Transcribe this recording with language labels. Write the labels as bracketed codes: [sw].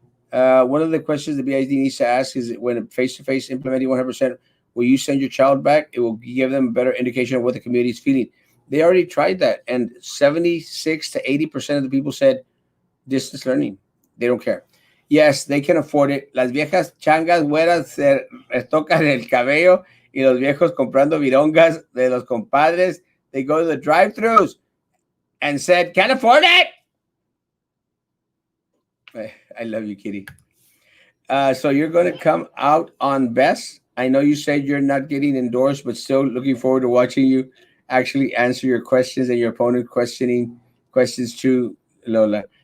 [en] One of the questions the BID needs to ask is, when face-to-face implementing 100%, will you send your child back? It will give them a better indication of what the community is feeling. They already tried that, and 76 to 80% of the people said distance learning. They don't care. Yes, they can afford it. [es] Las viejas changas güeras se tocan el cabello, y los viejos comprando virongas de los compadres. [en] They go to the drive-thrus and said, can't afford it. I love you, Kitty. So you're going to come out on best. I know you said you're not getting endorsed, but still looking forward to watching you actually answer your questions and your opponent questioning questions too, Lola.